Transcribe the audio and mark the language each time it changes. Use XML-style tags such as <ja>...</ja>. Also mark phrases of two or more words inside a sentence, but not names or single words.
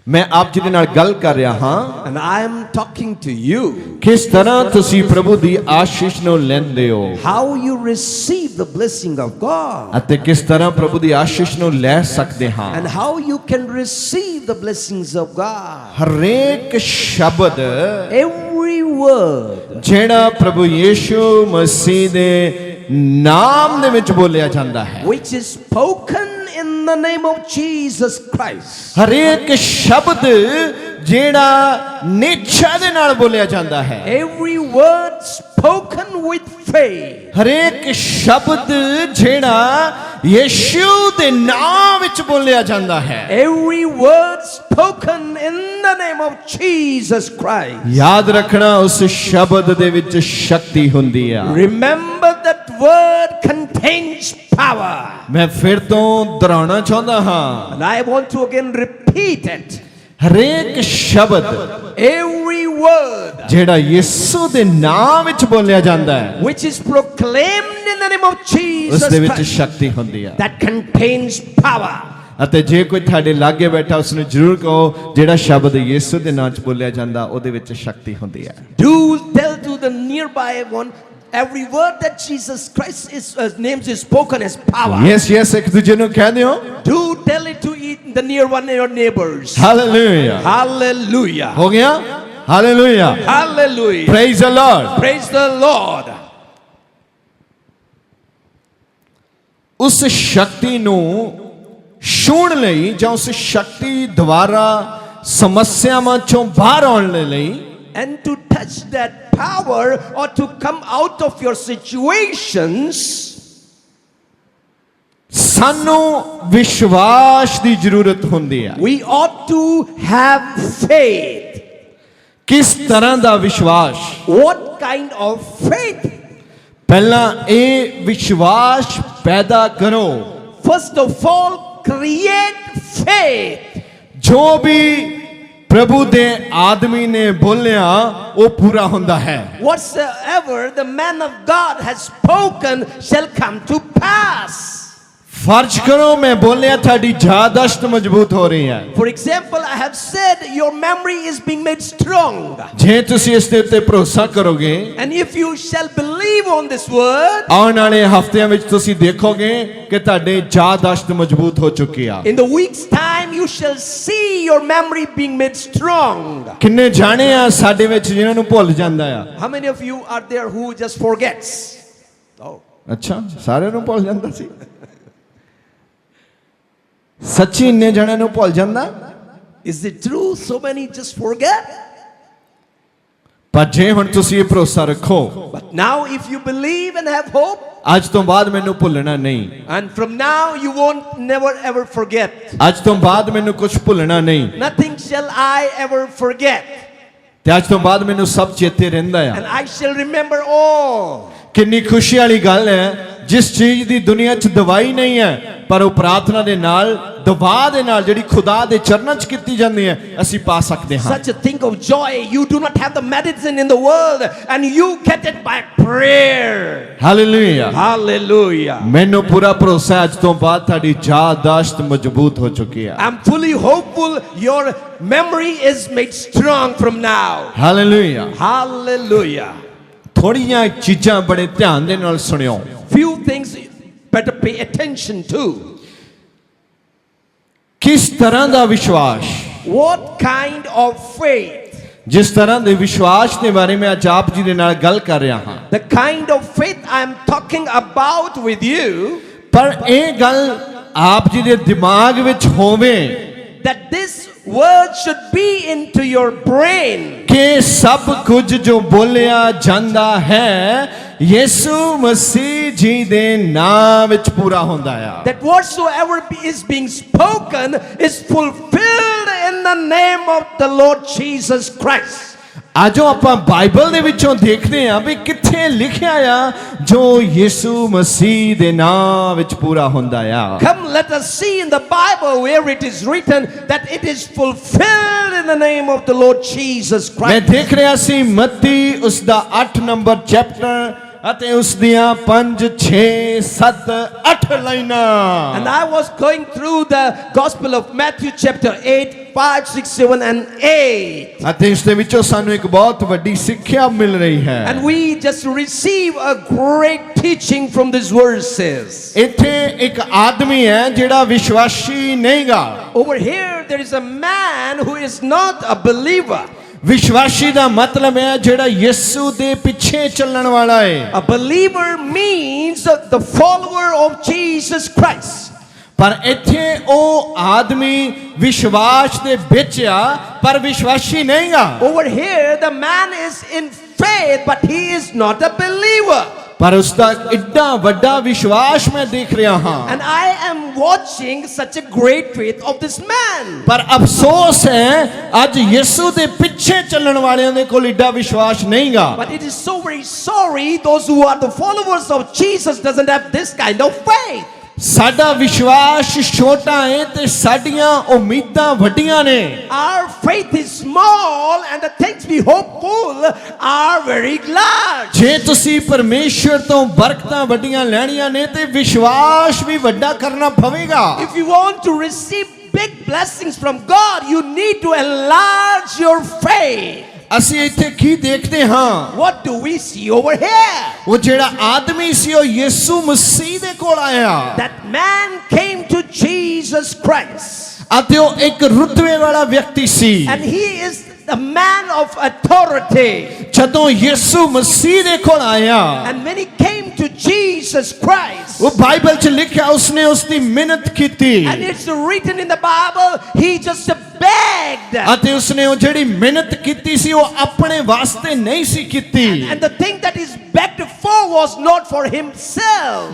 <pa>ਮੈਂ ਆਪ ਜੀ ਦੇ ਨਾਲ ਗੱਲ ਕਰ ਰਿਹਾ ਹਾਂ</pa> <en>and I am talking to you.</en> <pa>ਕਿਸ ਤਰ੍ਹਾਂ ਤੁਸੀਂ ਪ੍ਰਭੂ ਦੀ ਆਸ਼ੀਸ਼ ਨੂੰ ਲੈਂਦੇ ਹੋ</pa> <en>How you receive the blessing of God.</en> <pa>ਅਤੇ ਕਿਸ ਤਰ੍ਹਾਂ ਪ੍ਰਭੂ ਦੀ ਆਸ਼ੀਸ਼ ਨੂੰ ਲੈ ਸਕਦੇ ਹਾਂ</pa> <en>And how you can receive the blessings of God.</en> <pa>ਹਰੇਕ ਸ਼ਬਦ</pa> <en>Every word</en> <pa>ਜਿਹੜਾ ਪ੍ਰਭੂ ਯੀਸ਼ੂ ਮਸੀਹ ਦੇ ਨਾਮ ਦੇ ਵਿੱਚ ਬੋਲਿਆ ਜਾਂਦਾ ਹੈ</pa> <en>which is spoken in the name of Jesus Christ.</en> <pa>ਹਰੇਕ ਸ਼ਬਦ ਜਿਹੜਾ ਨਿਸ਼ਚੈ ਦੇ ਨਾਲ ਬੋਲਿਆ ਜਾਂਦਾ ਹੈ</pa> <en>Every word spoken with faith.</en> <pa>ਹਰੇਕ ਸ਼ਬਦ ਜਿਹੜਾ ਯੀਸ਼ੂ ਦੇ ਨਾਮ ਵਿੱਚ ਬੋਲਿਆ ਜਾਂਦਾ ਹੈ</pa> <en>Every word spoken in the name of Jesus Christ.</en> <pa>ਯਾਦ ਰੱਖਣਾ ਉਸ ਸ਼ਬਦ ਦੇ ਵਿੱਚ ਸ਼ਕਤੀ ਹੁੰਦੀ ਆ</pa> <en>Remember that word contains power.</en> <pa>ਮੈਂ ਫਿਰ ਤੋਂ ਦੁਹਰਾਉਣਾ ਚਾਹੁੰਦਾ ਹਾਂ</pa> <en>And I want to again repeat it.</en> <pa>ਹਰੇਕ ਸ਼ਬਦ</pa> <en>Every word</en> <pa>ਜਿਹੜਾ ਯਿਸੂ ਦੇ ਨਾਮ ਵਿੱਚ ਬੋਲਿਆ ਜਾਂਦਾ ਹੈ</pa> <en>which is proclaimed in the name of</en> <pa>ਉਸ</pa> <en>Jesus</en> <pa>ਦੇ ਵਿੱਚ</pa> <en>Christ</en> <pa>ਸ਼ਕਤੀ ਹੁੰਦੀ ਆ</pa> <en>that contains power.</en> <pa>ਅਤੇ ਜੇ ਕੋਈ ਤੁਹਾਡੇ ਲਾਗੇ ਬੈਠਾ ਉਸ ਨੂੰ ਜ਼ਰੂਰ ਕਹੋ ਜਿਹੜਾ ਸ਼ਬਦ ਯਿਸੂ ਦੇ ਨਾਮ 'ਚ ਬੋਲਿਆ ਜਾਂਦਾ ਉਹਦੇ ਵਿੱਚ ਸ਼ਕਤੀ ਹੁੰਦੀ ਹੈ</pa> <en>Do tell to the nearby one every word that Jesus Christ is names is spoken as power.</en> <pa>ਯੈਸ ਇੱਕ ਦੂਜੇ ਨੂੰ ਕਹਿ ਦਿਓ</pa> <en>Do tell it to the near one your neighbors.</en> <pa>ਹਾਲੇਲੂਇਆ</pa> <en>Hallelujah.</en> <pa>ਹੋ ਗਿਆ ਹਾਲੇਲੂਇਆ</pa> <en>Hallelujah. Praise the Lord Praise the Lord.</en> <pa>ਉਸ ਸ਼ਕਤੀ ਨੂੰ ਛੂਹਣ ਲਈ ਜਾਂ ਉਸ ਸ਼ਕਤੀ ਦੁਆਰਾ ਸਮੱਸਿਆਵਾਂ ਚੋਂ ਬਾਹਰ ਆਉਣ ਦੇ ਲਈ</pa> <en>And to touch that power or to come out of your situations,</en> <pa>ਸਾਨੂੰ ਵਿਸ਼ਵਾਸ ਦੀ ਜ਼ਰੂਰਤ ਹੁੰਦੀ ਹੈ</pa> <en>we ought to have faith.</en> <pa>ਕਿਸ ਤਰ੍ਹਾਂ ਦਾ ਵਿਸ਼ਵਾਸ</pa> <en>What kind of faith?</en> <pa>ਪਹਿਲਾਂ ਇਹ ਵਿਸ਼ਵਾਸ ਪੈਦਾ ਕਰੋ</pa> <en>First of all, create faith.</en> <pa>ਜੋ ਵੀ ਪ੍ਰਭੂ ਦੇ ਆਦਮੀ ਨੇ ਬੋਲਿਆ ਉਹ ਪੂਰਾ ਹੁੰਦਾ ਹੈ</pa> <en>Whatsoever the man of God has spoken shall come to pass.</en> <pa>ਫਰਜ਼ ਕਰੋ ਮੈਂ ਬੋਲਿਆ ਤੁਹਾਡੀ ਯਾਦਾਸ਼ਤ ਮਜ਼ਬੂਤ ਹੋ ਰਹੀ ਹੈ</pa> <en>For example, I have said your memory is being made strong.</en> <pa>ਜੇ ਤੁਸੀਂ ਇਸ ਦੇ ਉੱਤੇ ਭਰੋਸਾ ਕਰੋਗੇ</pa> <en>And if you shall believe on this word,</en> <pa>ਆਉਣ ਵਾਲੇ ਹਫ਼ਤਿਆਂ ਵਿੱਚ ਤੁਸੀਂ ਦੇਖੋਗੇ ਕਿ ਤੁਹਾਡੇ ਯਾਦਾਸ਼ਤ ਮਜ਼ਬੂਤ ਹੋ ਚੁੱਕੀ ਆ</pa> <en>in the week's time you shall see your memory being made strong.</en> <pa>ਕਿੰਨੇ ਜਾਣੇ ਆ ਸਾਡੇ ਵਿੱਚ ਜਿਨ੍ਹਾਂ ਨੂੰ ਭੁੱਲ ਜਾਂਦਾ ਆ</pa> <en>How many of you are there who just forgets? Oh.</en> <pa>ਅੱਛਾ ਸਾਰਿਆਂ ਨੂੰ ਭੁੱਲ ਜਾਂਦਾ ਸੀ ਸੱਚੀ ਇੰਨੇ ਜਣਿਆਂ ਨੂੰ ਭੁੱਲ ਜਾਂਦਾ</pa> <en>Is it true so many just forget?</en> <pa>ਪਰ ਜੇ ਹੁਣ ਤੁਸੀਂ ਇਹ ਭਰੋਸਾ ਰੱਖੋ</pa> <en>But now if you believe and have hope,</en> <pa>ਅੱਜ ਤੋਂ ਬਾਅਦ ਮੈਨੂੰ ਭੁੱਲਣਾ ਨਹੀਂ</pa> <en>and from now you won't never ever forget.</en> <pa>ਅੱਜ ਤੋਂ ਬਾਅਦ ਮੈਨੂੰ ਕੁਝ ਭੁੱਲਣਾ ਨਹੀਂ</pa> <en>Nothing shall I ever forget.</en> <pa>ਤੇ ਅੱਜ ਤੋਂ ਬਾਅਦ ਮੈਨੂੰ ਸਭ ਚੇਤੇ ਰਹਿੰਦਾ ਆ</pa> <en>And I shall remember all.</en> <pa>ਕਿੰਨੀ ਖੁਸ਼ੀ ਵਾਲੀ ਗੱਲ ਹੈ ਜਿਸ ਚੀਜ਼ ਦੀ ਦੁਨੀਆ 'ਚ ਦਵਾਈ ਨਹੀਂ ਹੈ ਪਰ ਉਹ ਪ੍ਰਾਰਥਨਾ ਦੇ ਨਾਲ ਦਵਾ ਦੇ ਨਾਲ ਜਿਹੜੀ ਖੁਦਾ ਦੇ ਚਰਨਾਂ 'ਚ ਕੀਤੀ ਜਾਂਦੀ ਹੈ ਅਸੀਂ ਪਾ ਸਕਦੇ ਹਾਂ</pa> <en>Such a thing of joy. You do not have the medicine in the world and you get it by prayer.</en> <pa>ਹਾਲੇਲੂਇਆ</pa> <en>Hallelujah.</en> <pa>ਮੈਨੂੰ ਪੂਰਾ ਭਰੋਸਾ ਅੱਜ ਤੋਂ ਬਾਅਦ ਤੁਹਾਡੀ ਯਾਦਾਸ਼ਤ ਮਜ਼ਬੂਤ ਹੋ ਚੁੱਕੀ ਹੈ</pa> <en>I'm fully hopeful your memory is made strong from now.</en> <pa>ਹਾਲੇਲੂਇਆ</pa> <en>Hallelujah.</en> <pa>ਥੋੜੀਆਂ ਚੀਜ਼ਾਂ ਬੜੇ ਧਿਆਨ ਦੇ ਨਾਲ ਸੁਣਿਓ</pa> <en>Few things better pay attention to.</en> <pa>ਕਿਸ ਤਰ੍ਹਾਂ ਦਾ ਵਿਸ਼ਵਾਸ</pa> <en>What kind of faith?</en> <pa>ਜਿਸ ਤਰ੍ਹਾਂ ਦੇ ਵਿਸ਼ਵਾਸ ਦੇ ਬਾਰੇ ਮੈਂ ਅੱਜ ਆਪ ਜੀ ਦੇ ਨਾਲ ਗੱਲ ਕਰ ਰਿਹਾ ਹਾਂ</pa> <en>The kind of faith I am talking about with you,</en> <pa>ਪਰ ਇਹ ਗੱਲ ਆਪ ਜੀ ਦੇ ਦਿਮਾਗ ਵਿੱਚ ਹੋਵੇ</pa> <en>that this word should be into your brain.</en> <pa>ਕਿ ਸਭ ਕੁਝ ਜੋ ਬੋਲਿਆ ਜਾਂਦਾ ਹੈ ਯਿਸੂ ਮਸੀਹ ਜੀ ਦੇ ਨਾਮ ਵਿੱਚ ਪੂਰਾ ਹੁੰਦਾ ਆ</pa> <en>That whatsoever is being spoken is fulfilled in the name of the Lord Jesus Christ.</en> <pa>ਆਜੋ ਆਪਾਂ ਬਾਈਬਲ ਦੇ ਵਿੱਚੋਂ ਦੇਖਦੇ ਹਾਂ ਵੀ ਕਿੱਥੇ ਲਿਖਿਆ ਆ ਜੋ ਯਿਸੂ ਮਸੀਹ ਦੇ ਨਾਮ ਵਿੱਚ ਪੂਰਾ ਹੁੰਦਾ ਆ</pa> <en>Come, let us see in the Bible where it is written that it is fulfilled in the name of the Lord Jesus</en> <pa>ਮੈਂ</pa> <en>Christ.</en> <pa>ਦੇਖ ਰਿਹਾ ਸੀ ਮੱਤੀ ਉਸ ਦਾ 8</pa> <en>number chapter</en> <pa>ਅਤੇ ਉਸ ਦੀਆਂ 5 6 7 8 ਲਾਈਨਾਂ</pa> <en>And I was going through the Gospel of Matthew chapter 8, 5, 6, 7 and 8.</en> <pa>ਅਤੇ ਇਸ ਦੇ ਵਿੱਚੋਂ ਸਾਨੂੰ ਇੱਕ ਬਹੁਤ ਵੱਡੀ ਸਿੱਖਿਆ ਮਿਲ ਰਹੀ ਹੈ</pa> <en>And we just receive a great teaching from these verses.</en> <pa>ਇੱਥੇ ਇੱਕ ਆਦਮੀ ਹੈ ਜਿਹੜਾ ਵਿਸ਼ਵਾਸੀ ਨਹੀਂਗਾ</pa> <en>Over here there is a man who is not a believer.</en> <pa>ਵਿਸ਼ਵਾਸੀ ਦਾ ਮਤਲਬ ਹੈ ਜਿਹੜਾ ਯਿਸੂ ਦੇ ਪਿੱਛੇ ਚੱਲਣ ਵਾਲਾ ਹੈ</pa> <en>A believer means the follower of Jesus Christ.</en> <pa>ਪਰ ਇੱਥੇ ਉਹ ਆਦਮੀ ਵਿਸ਼ਵਾਸ ਦੇ ਵਿੱਚ ਆ ਪਰ ਵਿਸ਼ਵਾਸੀ ਨਹੀਂਗਾ</pa> <en>Over here the man is in faith but he is not a believer.</en> <pa>ਪਰ ਉਸ ਦਾ ਇੱਡਾ ਵੱਡਾ ਵਿਸ਼ਵਾਸ ਮੈਂ ਦੇਖ ਰਿਹਾ ਹਾਂ</pa> <en>And I am watching such a great faith of this man.</en> <pa>ਪਰ ਅਫਸੋਸ ਹੈ ਅੱਜ ਯਿਸੂ ਦੇ ਪਿੱਛੇ ਚੱਲਣ ਵਾਲਿਆਂ ਦੇ ਕੋਲ ਇੱਡਾ ਵਿਸ਼ਵਾਸ ਨਹੀਂਗਾ</pa> <en>But it is so very sorry those who are the followers of Jesus doesn't have this kind of faith.</en> <pa>ਸਾਡਾ ਵਿਸ਼ਵਾਸ ਛੋਟਾ ਹੈ ਤੇ ਸਾਡੀਆਂ ਉਮੀਦਾਂ ਵੱਡੀਆਂ ਨੇ</pa> <en>Our faith is small and the things we hopeful are very large.</en> <pa>ਜੇ ਤੁਸੀਂ ਪਰਮੇਸ਼ਰ ਤੋਂ ਬਰਕਤਾਂ ਵੱਡੀਆਂ ਲੈਣੀਆਂ ਨੇ ਤੇ ਵਿਸ਼ਵਾਸ ਵੀ ਵੱਡਾ ਕਰਨਾ ਪਵੇਗਾ</pa> <en>If you want to receive big blessings from God, you need to enlarge your faith.</en> <pa>ਅਸੀਂ ਇੱਥੇ ਕੀ ਦੇਖਦੇ ਹਾਂ</pa> <en>What do we see over here?</en> <pa>ਉਹ ਜਿਹੜਾ ਆਦਮੀ ਸੀ ਉਹ ਯਿਸੂ ਮਸੀਹ ਦੇ ਕੋਲ ਆਇਆ</pa> <en>That man came to Jesus Christ.</en> <pa>ਅਤੇ ਉਹ ਇੱਕ ਰੁਤਬੇ ਵਾਲਾ ਵਿਅਕਤੀ ਸੀ</pa> <en>And he is a man of authority.</en> <pa>ਜਦੋਂ ਯਿਸੂ ਮਸੀਹ ਦੇ ਕੋਲ ਆਇਆ</pa> <en>And when he came to Jesus Christ,</en> <pa>ਉਹ ਬਾਈਬਲ 'ਚ ਲਿਖਿਆ ਉਸਨੇ ਉਸ ਦੀ ਮਿਹਨਤ ਕੀਤੀ</pa> <en>and it's written in the Bible, he just begged.</en> <pa>ਅਤੇ ਉਸਨੇ ਉਹ ਜਿਹੜੀ ਮਿਹਨਤ ਕੀਤੀ ਸੀ ਉਹ ਆਪਣੇ ਵਾਸਤੇ ਨਹੀਂ ਸੀ ਕੀਤੀ</pa> <en>And the thing that is begged for was not for himself.</en>